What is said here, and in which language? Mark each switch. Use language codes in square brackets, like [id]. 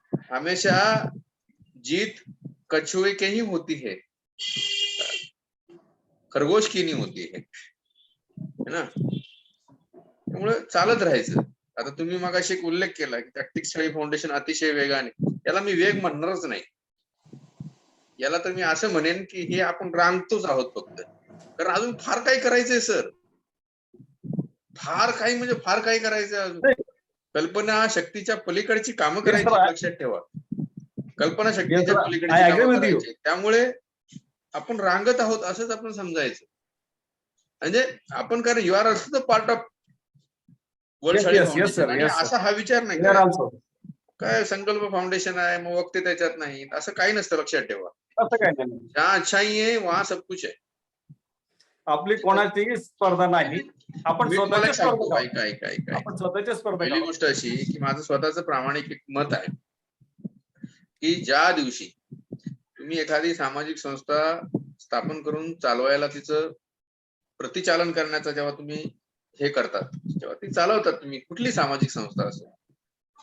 [hi] हमेशा जीत कछुए के ही होती है, खरगोश की नहीं होती है ना. [mr] त्यामुळे चालत राहायचं. आता तुम्ही मगाशी एक उल्लेख केला की जागतिक साळी फाउंडेशन अतिशय वेगाने, याला मी वेग म्हणणारच नाही. याला तर मी असं म्हणेन की हे आपण रांगतोच आहोत फक्त. कारण अजून फार काही करायचंय सर, फार काही करायचंय अजून. कल्पना शक्तीच्या पलीकडची कामं करायची, लक्षात ठेवा. कल्पना शक्तीच्या पलीकडची कामं करायची. त्यामुळे आपण रांगत आहोत असंच आपण समजायचं. म्हणजे आपण कारण [en] you are also the part of [mr] world साळी फाउंडेशन. आणि असा हा विचार नाही करायचा काय संकल्प फाउंडेशन आहे मग वक्ते त्याच्यात नाही, असं काही नसतं. लक्षात ठेवा, [hi] जहाँ अच्छाई है वहां सब कुछ है. [mr] आपली कोणाची स्पर्धा नाही, आपण स्वतःची स्पर्धा. पहिली गोष्ट अशी की माझं स्वतःचं प्रामाणिक मत आहे की ज्या दिवशी तुम्ही एखादी सामाजिक संस्था स्थापन करून चालवायला, तिचं प्रतिचालन करण्याचा जेव्हा तुम्ही हे करतात, जेव्हा ती चालवतात तुम्ही, कुठली सामाजिक संस्था असेल,